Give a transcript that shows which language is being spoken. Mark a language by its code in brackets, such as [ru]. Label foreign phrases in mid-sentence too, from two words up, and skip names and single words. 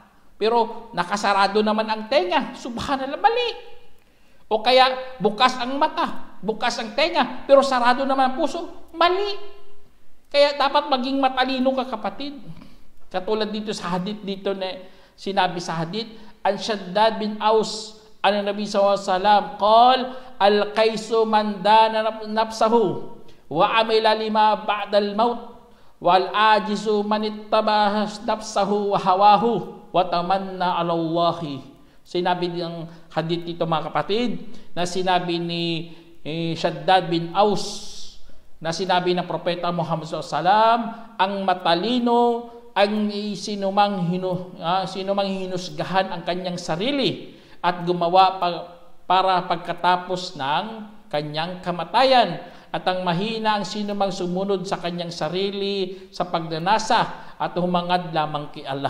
[tl] Pero nakasarado naman ang tenga. Subhanallah, mali. O kaya bukas ang mata. Bukas ang tenga. Pero sarado naman ang puso. Mali. Kaya dapat maging matalino ka kapatid. Katulad dito sa hadith [ar] dito na sinabi sa hadith, عن شداد بن أوس عن النبي ﷺ قال الكيس من دان نفسه وعمل لما بعد الموت والعاجز من أتبع نفسه وهواه وتمنى على الله. [tl] Sinabi ng hadith dito mga kapatid na sinabi ni Shaddad bin Aus na sinabi ng propeta Muhammad SAW, ang matalino ang sinumang hinusgahan ang kanyang sarili at gumawa para pagkatapos ng kanyang kamatayan, at ang mahina ang sinumang sumunod sa kanyang sarili sa pagnanasa at humangad lamang kay Allah.